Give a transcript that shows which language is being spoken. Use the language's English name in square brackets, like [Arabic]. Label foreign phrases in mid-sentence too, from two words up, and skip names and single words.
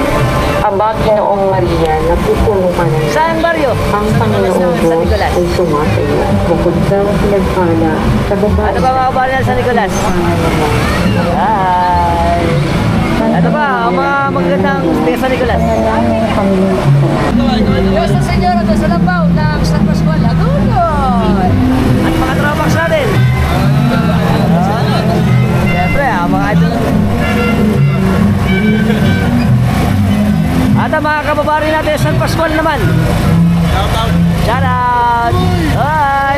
[Filipino] Aba, Ginoong Maria, napupuno ka ng Saan baryo? ang Panginoong Diyos ay sumasayo. Bukod daw pinagpala sa babae. Ano ba mga kababayan natin sa Nicolas? Hi! Ito ba, ang mga magandang taga San Nicolas? Nuestra Señora de Salampaw ng San Pascual, Hagonoy! At mga tropax natin. Siyempre, mga idol. At ang mga kababayan natin sa San Pascual naman. [English] Shout out! Hi!